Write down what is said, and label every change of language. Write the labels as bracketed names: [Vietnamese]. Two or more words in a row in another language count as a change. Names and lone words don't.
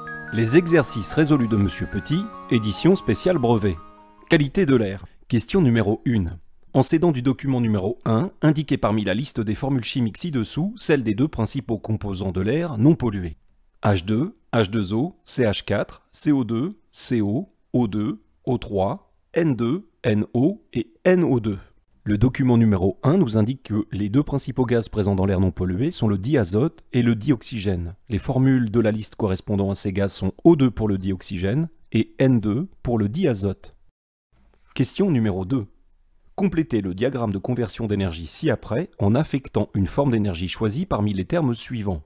[French] Les exercices résolus de Monsieur Petit, édition spéciale brevet. Qualité de l'air. Question numéro 1. En s'aidant du document numéro 1, indiquez parmi la liste des formules chimiques ci-dessous celle des deux principaux composants de l'air non pollués. H2, H2O, CH4, CO2, CO, O2, O3, N2, NO et NO2. Le document numéro 1 nous indique que les deux principaux gaz présents dans l'air non pollué sont le diazote et le dioxygène. Les formules de la liste correspondant à ces gaz sont O2 pour le dioxygène et N2 pour le diazote. Question numéro 2. Complétez le diagramme de conversion d'énergie ci-après en affectant une forme d'énergie choisie parmi les termes suivants.